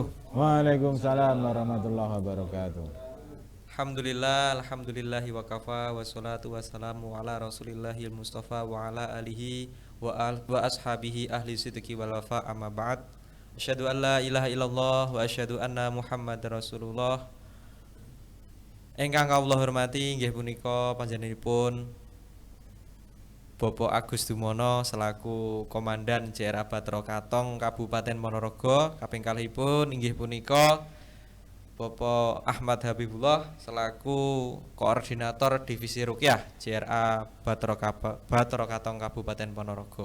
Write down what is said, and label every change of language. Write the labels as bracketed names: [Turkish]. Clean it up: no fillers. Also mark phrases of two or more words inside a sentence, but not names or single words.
[Arabic] وعليكم السلام ورحمة الله وبركاته. الحمد لله وكفى والصلاة والسلام على رسول الله المصطفى وعلى آله وأصحابه أهل الصدق والوفاء أما بعد. أشهد أن لا إله إلا الله وأشهد أن محمدا رسول الله. [Javanese] Ingkang kawula hormati inggih punika panjenenganipun Bapak Agus Dumono selaku Komandan JRA Bathara Katong Kabupaten Ponorogo. Kaping kalihipun inggih punika Bapak Ahmad Habibullah selaku Koordinator Divisi Ruqyah JRA Bathara Katong Kabupaten Ponorogo.